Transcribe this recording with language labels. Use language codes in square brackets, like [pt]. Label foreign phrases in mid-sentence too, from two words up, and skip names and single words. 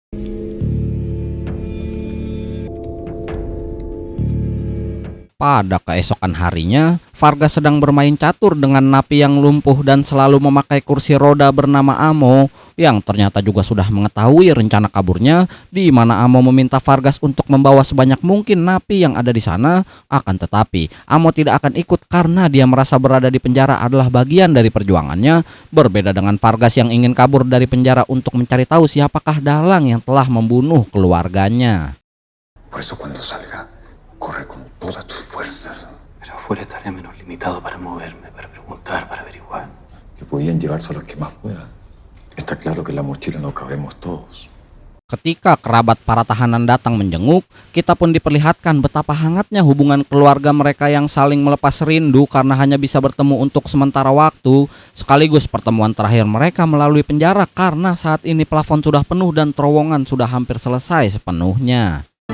[id] Pada keesokan harinya, Vargas sedang bermain catur dengan napi yang lumpuh dan selalu memakai kursi roda bernama Amo, yang ternyata juga sudah mengetahui rencana kaburnya, di mana Amo meminta Vargas untuk membawa sebanyak mungkin napi yang ada di sana. Akan tetapi, Amo tidak akan ikut karena dia merasa berada di penjara adalah bagian dari perjuangannya, berbeda dengan Vargas yang ingin kabur dari penjara untuk mencari tahu siapakah dalang yang telah membunuh keluarganya. [es] Por eso cuando salga, corre con todas tus fuerzas. Pero afuera estaré menos limitado para moverme, para preguntar, para averiguar. Que podían llevarse a los que más puedan. Está claro que en la mochila no cabemos todos. [id] Ketika kerabat para tahanan datang menjenguk, kita pun diperlihatkan betapa hangatnya hubungan keluarga mereka yang saling melepas rindu karena hanya bisa bertemu untuk sementara waktu, sekaligus pertemuan terakhir mereka melalui penjara karena saat ini plafon sudah penuh dan terowongan sudah hampir selesai sepenuhnya.